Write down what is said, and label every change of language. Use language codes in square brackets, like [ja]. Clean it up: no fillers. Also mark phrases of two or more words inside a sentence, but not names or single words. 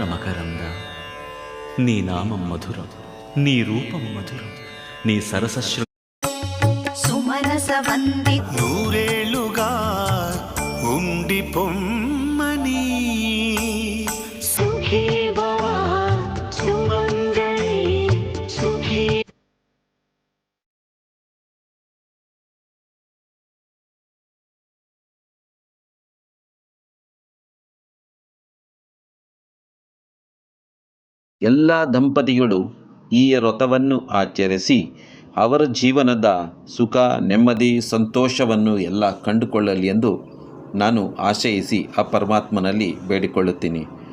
[kn] ಮಕರಂದ, [te] నీ నామం మధురం, నీ రూపం మధురం, నీ సరసశ్రు సుమనస వంది నూరేళ్లుగా ఉండి పొమ్మని [sa] सुखी भव सुमंगली सुखी. [kn] ಎಲ್ಲ ದಂಪತಿಗಳು ಈ ವ್ರತವನ್ನು ಆಚರಿಸಿ ಅವರ ಜೀವನದ ಸುಖ, ನೆಮ್ಮದಿ, ಸಂತೋಷವನ್ನು ಎಲ್ಲ ಕಂಡುಕೊಳ್ಳಲಿ ಎಂದು ನಾನು ಆಶಯಿಸಿ ಆ ಪರಮಾತ್ಮನಲ್ಲಿ ಬೇಡಿಕೊಳ್ಳುತ್ತೀನಿ.